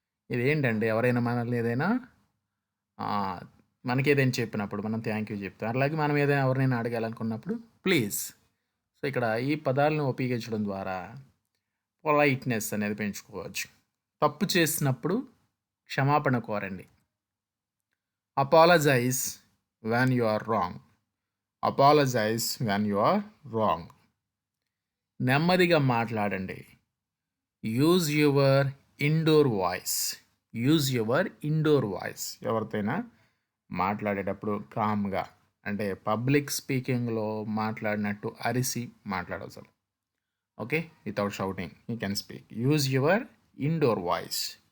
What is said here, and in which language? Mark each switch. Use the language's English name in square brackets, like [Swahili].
[Telugu] ఇదేంటంటే ఎవరైనా మనల్ని ఏదైనా మనకి ఏదైనా చెప్పినప్పుడు మనం థ్యాంక్ యూ చెప్తాం. అలాగే మనం ఏదైనా ఎవరినైనా అడగాలనుకున్నప్పుడు ప్లీజ్. సో, ఇక్కడ ఈ పదాలను ఉపయోగించడం ద్వారా పొలైట్నెస్ అనేది పెంచుకోవచ్చు. తప్పు చేసినప్పుడు క్షమాపణ కోరండి. [English] Apologize when you are wrong, apologize when you are wrong. [Telugu] నెమ్మదిగా మాట్లాడండి. [English] Use your indoor voice, use your indoor voice. [Telugu] ఎవరితోనైనా మాట్లాడేటప్పుడు కామ్గా, అంటే పబ్లిక్ స్పీకింగ్లో మాట్లాడినట్టు అరిసి మాట్లాడవసరం. [English] Okay, without shouting you can speak. Use your indoor voice.